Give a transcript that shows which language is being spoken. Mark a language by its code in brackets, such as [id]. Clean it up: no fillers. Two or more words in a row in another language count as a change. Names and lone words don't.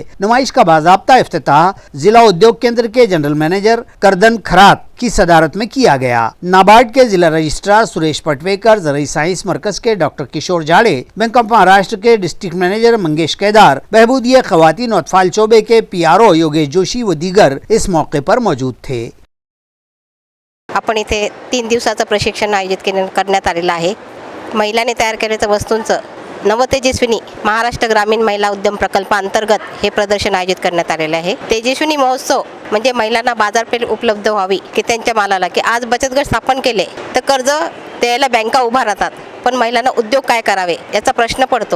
[ur] نمائش کا باضابطہ افتتاح ضلع ادیوگ کیندر کے [en] general manager [ur] کردن کھرات کی صدارت میں کیا گیا۔ نابارڈ کے ضلع رجسٹرار سریش پٹویکر، زرعی سائنس مرکز کے ڈاکٹر کشور جاڑے، بینک آف مہاراشٹر کے [en] district manager [ur] منگیش کیدار، بہبودیہ خواتین و اطفال شعبے کے PRO یوگیش جوشی و دیگر اس موقع پر موجود تھے۔ [mr] आपण इथे 3 दिवसाचं प्रशिक्षण आयोजित करण्यात आलेलं आहे। महिलांनी तयार केलेल्या वस्तूंचं नवतेजस्विनी महाराष्ट्र ग्रामीण महिला उद्यम प्रकल्पांतर्गत हे प्रदर्शन आयोजित करण्यात आलेले आहे। तेजस्विनी महोत्सव म्हणजे महिलांना बाजारपेठ उपलब्ध व्हावी की त्यांच्या मालाला की आज बचत गट स्थापन केले तर कर्ज द्यायला बँका उभा राहतात, पण महिलांना उद्योग काय करावे याचा प्रश्न पडतो।